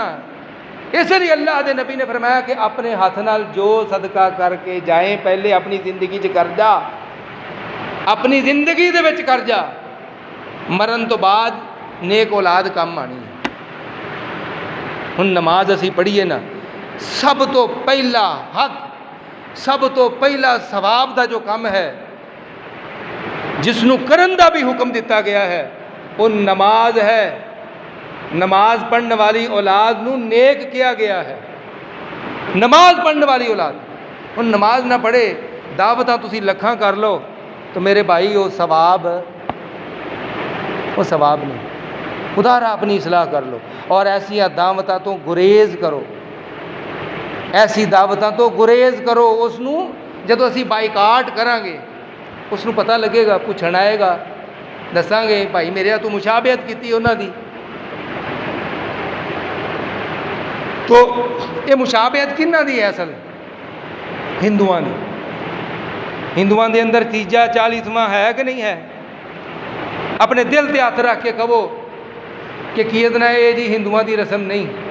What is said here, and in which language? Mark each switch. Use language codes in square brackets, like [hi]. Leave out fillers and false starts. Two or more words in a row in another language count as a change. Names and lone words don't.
[pa] ਇਸ ਲਈ ਅੱਲਾਹ ਦੇ ਨਬੀ ਨੇ ਫਰਮਾਇਆ ਕਿ ਆਪਣੇ ਹੱਥ ਨਾਲ ਜੋ ਸਦਕਾ ਕਰਕੇ ਜਾਏ ਪਹਿਲੇ ਆਪਣੀ ਜ਼ਿੰਦਗੀ 'ਚ ਕਰ ਜਾ, ਆਪਣੀ ਜ਼ਿੰਦਗੀ ਦੇ ਵਿੱਚ ਕਰ ਜਾ, ਮਰਨ ਤੋਂ ਬਾਅਦ ਨੇਕ ਔਲਾਦ ਕੰਮ ਆਣੀ ਹੈ। ਹੁਣ ਨਮਾਜ਼ ਅਸੀਂ ਪੜ੍ਹੀਏ ਨਾ, ਸਭ ਤੋਂ ਪਹਿਲਾ ਹੱਕ, ਸਭ ਤੋਂ ਪਹਿਲਾ ਸਵਾਬ ਦਾ ਜੋ ਕੰਮ ਹੈ ਜਿਸ ਨੂੰ ਕਰਨ ਦਾ ਵੀ ਹੁਕਮ ਦਿੱਤਾ ਗਿਆ ਹੈ ਉਹ ਨਮਾਜ਼ ਹੈ। نماز پڑھنے والی اولاد نو نیک کیا گیا ہے۔ نماز پڑھنے والی اولاد ہن نماز نہ پڑھے دعوتاں تسی لکھاں کر لو تو میرے بھائی وہ ثواب نہیں۔ خدا را اپنی اصلاح کر لو اور ایسی دعوتاں تو گریز کرو، ایسی دعوتاں تو گریز کرو۔ اس نو جدو اسی بائیکاٹ کریں گے اس نو پتہ لگے گا، پوچھن آئے گا، دساں گے بھائی میرے تو مشابہت کیتی انہاں دی۔ تو یہ مشابہت کنہاں دی ہے؟ اصل ہندوؤں دی۔ ہندوؤں دے اندر تیجا 40واں ہے کہ نہیں ہے؟ اپنے دل تے ہاتھ رکھ کے کہو کہ کیدنا یہ جی ہندوؤں دی رسم نہیں۔